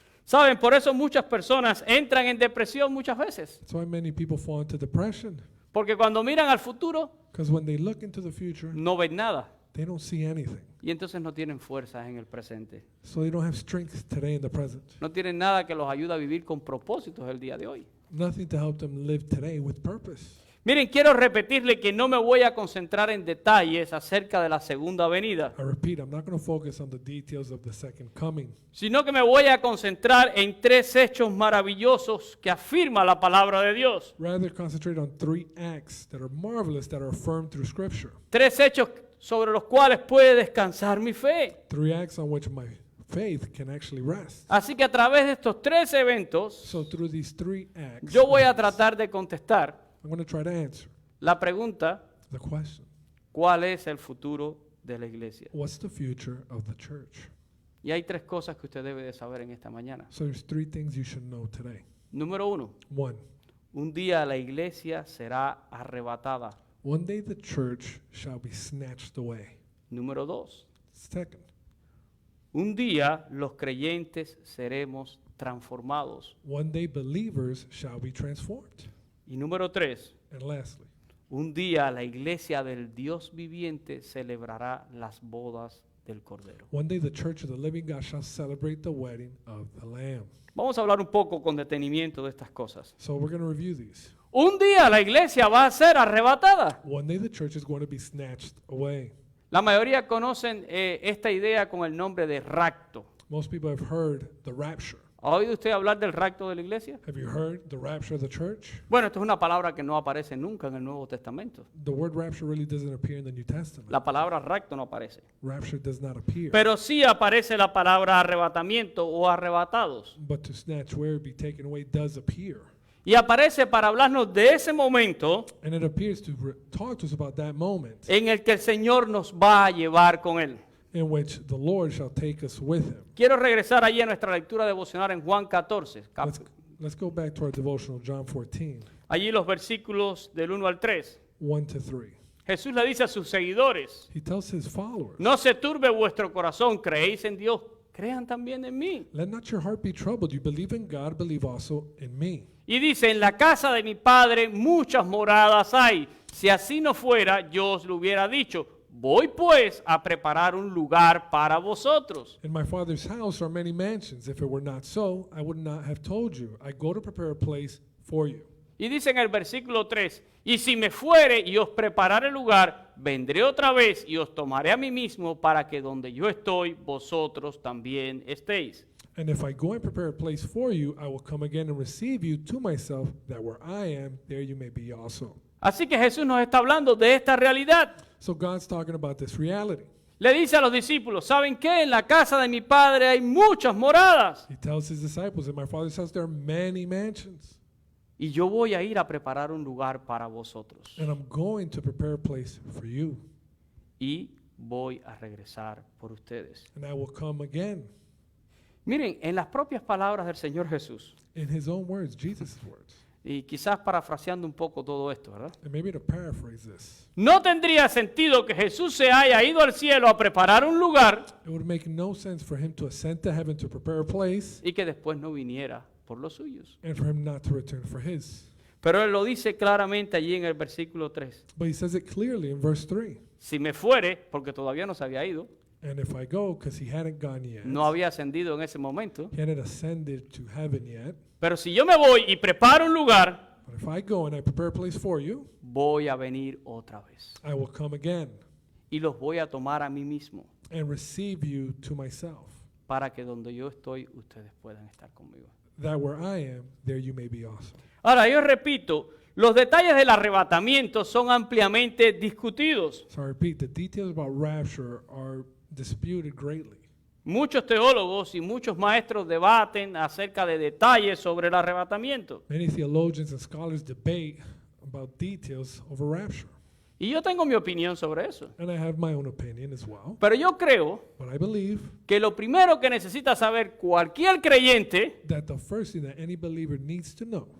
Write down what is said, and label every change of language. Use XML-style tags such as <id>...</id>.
<es>Saben, por eso muchas personas entran en depresión muchas veces,</es> <en>That's why many people fall into depression,</en> <es>porque cuando miran al futuro</es> <en>because when they look into the future,</en> <es>no ven nada</es> <en>they don't see anything.</en> <es>y entonces no tienen fuerzas en el presente.</es> <en>So they don't have strength today in the present.</en> <es>No tienen nada que los ayude a vivir con propósitos el día de hoy.</es> <en>Nothing to help them live today with purpose.</en> <es>Miren, quiero repetirle que no me voy a concentrar en detalles acerca de la segunda venida,</es> <en>I repeat, I'm not going to focus on the details of the second coming,</en> <es>sino que me voy a concentrar en tres hechos maravillosos que afirma la palabra de Dios.</es> <en>rather concentrate on 3 acts that are marvelous, that are affirmed through Scripture.</en> <es>Tres hechos sobre los cuales puede descansar mi fe.</es> <en>3 acts on which my faith can actually rest.</en> <es>Así que a través de estos tres eventos,</es> <en>So through these 3 acts,</en> <es>yo voy a tratar de contestar</es> <en>I'm going to try to answer</en> <es>la pregunta,</es> <en>the question,</en> <es>¿cuál es el futuro de la iglesia?</es> <en>what's the future of the church?</en> <es>Y hay tres cosas que usted debe de saber en esta mañana.</es> <en>So there's 3 things you should know today.</en> <es>Número uno,</es> <en>1,</en> <es>un día la iglesia será arrebatada.</es> <en>one day the church shall be snatched away.</en> <es>Número dos,</es> <en>2nd,</en> <es>un día los creyentes seremos transformados.</es> <en>one day believers shall be transformed.</en> <es>Y número tres,</es> <en>And lastly,</en> <es>un día la iglesia del Dios viviente celebrará las bodas del Cordero.</es> <en>one day the church of the living God shall celebrate the wedding of the Lamb.</en> <es>Vamos a hablar un poco con detenimiento de estas cosas.</es> <en>So we're going to review these.</en> <es>Un día la iglesia va a ser arrebatada.</es> <en>One day the church is going to be snatched away.</en> <es>La mayoría conocen esta idea con el nombre de rapto.</es> <en>Most people have heard the rapture.</en> <es>¿Ha oído usted hablar del rapto de la iglesia?</es> <en>Have you heard the rapture of the church?</en> <es>Bueno, esto es una palabra que no aparece nunca en el Nuevo Testamento.</es> <en>The word rapture really doesn't appear in the New Testament.</en> <es>La palabra rapto no aparece.</es> <en>Rapture does not appear.</en> <es>Pero sí aparece la palabra arrebatamiento o arrebatados.</es> <en>But to snatch away or be taken away does appear.</en> <es>Y aparece para hablarnos de ese momento</es> <en>And it appears to talk to us about that moment</en> <es>en el que el Señor nos va a llevar con Él.</es> <en>in which the Lord shall take us with him.</en> <es>Quiero regresar allí a nuestra lectura devocional en Juan 14.</es> <en>Let's go back to our devotional, John 14,</en> <es>Allí los versículos del 1 al 3.</es> <en>1 to 3.</en> <es>Jesús le dice a sus seguidores,</es> <en>He tells his followers,</en> <es>no se turbe vuestro corazón, creéis en Dios, crean también en mí.</es> <en>let not your heart be troubled. You believe in God, believe also in me.</en> <es>Y dice, en la casa de mi Padre muchas moradas hay. Si así no fuera, yo os lo hubiera dicho. Voy pues a preparar un lugar para vosotros.</es> <en>In my Father's house are many mansions. If it were not so, I would not have told you. I go to prepare a place for you.</en> <es>Y dice en el versículo 3, y si me fuere y os preparare lugar, vendré otra vez y os tomaré a mí mismo para que donde yo estoy, vosotros también estéis.</es> <en>And if I go and prepare a place for you, I will come again and receive you to myself, that where I am, there you may be also.</en> <es>Así que Jesús nos está hablando de esta realidad.</es> <en>So God's talking about this reality.</en> <es>Le dice a los discípulos, ¿saben qué? En la casa de mi Padre hay muchas moradas.</es> <en>He tells his disciples, in my Father's house there are many mansions,</en> <es>Y yo voy a ir a preparar un lugar para vosotros.</es> <en>and I'm going to prepare a place for you,</en> <es>Y voy a regresar por ustedes.</es> <en>and I will come again.</en> <es>Miren, en las propias palabras del Señor Jesús,</es> <en>In his own words, Jesus' words.</en> <es>y quizás parafraseando un poco todo esto, ¿verdad?</es> <en>And maybe to paraphrase this,</en> <es>No tendría sentido que Jesús se haya ido al cielo a preparar un lugar</es> <en>it would make no sense for him to ascend to heaven to prepare a place,</en> <es>y que después no viniera por los suyos.</es> <en>and for him not to return for his.</en> <es>Pero Él lo dice claramente allí en el versículo 3.</es> <en>But he says it clearly in verse 3.</en> <es>Si me fuere, porque todavía no se había ido,</es> <en>And if I go, because he hadn't gone yet,</en> <es>no había ascendido en ese momento,</es> <en>he hadn't ascended to heaven yet.</en> <es>pero si yo me voy y preparo un lugar,</es> <en>But if I go and I prepare a place for you,</en> <es>voy a venir otra vez.</es> <en>I will come again</en> <es>Y los voy a tomar a mí mismo,</es> <en>and receive you to myself,</en> <es>para que donde yo estoy, ustedes puedan estar conmigo.</es> <en>that where I am, there you may be also.</en> <es>Ahora, yo repito, los detalles del arrebatamiento son ampliamente discutidos.</es> <en>So I repeat, the details about rapture are disputed greatly.</en> <es>Muchos teólogos y muchos maestros debaten acerca de detalles sobre el arrebatamiento.</es> <en>Many theologians and scholars debate about details of a rapture.</en> <es>Y yo tengo mi opinión sobre eso.</es> <en>And I have my own opinion as well.</en> <es>Pero yo creo</es> <en>But I believe</en> <es>que lo primero que necesita saber cualquier creyente</es> <en>that the first thing that any believer needs to know</en>